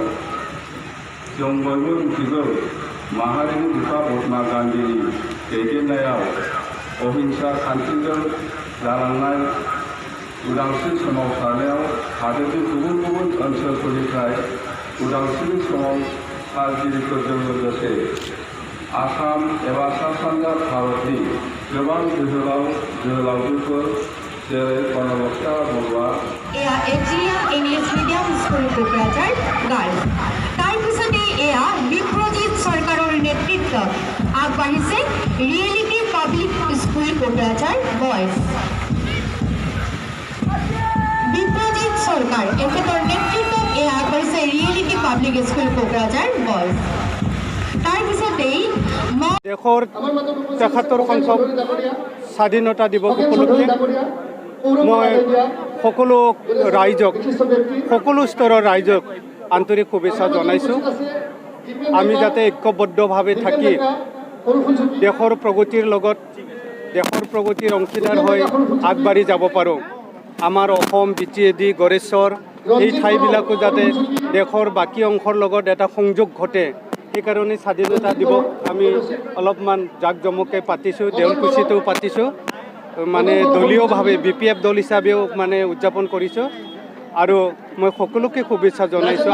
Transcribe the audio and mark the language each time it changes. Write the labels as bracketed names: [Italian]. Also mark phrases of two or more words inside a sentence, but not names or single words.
[Bodo] जों बयबो मिथिगौ माहारिनि बिफा महात्मा गान्धीनि दैदेननायाव अहिंसा खान्थिजों जालांनाय उदांस्रि सोमावसारनायाव हादरनि गुबुन गुबुन ओनसोलफोरनिफ्राय उदांस्रिनि सोमावसारगिरिफोरजों लोगोसे आसाम एबा सा सानजा भारतनि गोबां जोहोलावजोफोर जेरै बनबक्सा बरुवा [Assamese] এজিয়া ইংলিছ মিডিয়াম স্কুল কোকৰাঝাৰ গাৰ্লছ তাৰ পিছত এয়া বিপ্ৰজিত সৰকাৰৰ নেতৃত্ব আগবাঢ়িছে ৰিয়েলিটী পাব্লিক স্কুল কোকৰাঝাৰ বয়জ বিপ্ৰজিত সৰকাৰ এখেতৰ নেতৃত্ব এয়া আগবাঢ়িছে ৰিয়েলিটী পাব্লিক স্কুল কোকৰাঝাৰ বয়জ তাৰ পিছত देशर ৭৩ সংখ্যক স্বাধীনতা দিবস উপলক্ষে মই সকলো ৰাইজক সকলো স্তৰৰ ৰাইজক আন্তৰিক শুভেচ্ছা জনাইছোঁ। আমি যাতে ঐক্যবদ্ধভাৱে থাকি দেশৰ প্ৰগতিৰ লগত দেশৰ প্ৰগতিৰ অংশীদাৰ হৈ আগবাঢ়ি যাব পাৰোঁ। आमार অসম BTAD गरेश्वर এই ঠাইবিলাকো যাতে দেশৰ বাকী অংশৰ লগত এটা সংযোগ ঘটে সেইকাৰণে স্বাধীনতা দিৱস আমি অলপমান জাকজমকে পাতিছোঁ। দেউলকুচিতো পাতিছোঁ মানে দলীয়ভাৱে BPF দল হিচাপেও মানে উদযাপন কৰিছোঁ আৰু মই সকলোকে শুভেচ্ছা জনাইছোঁ।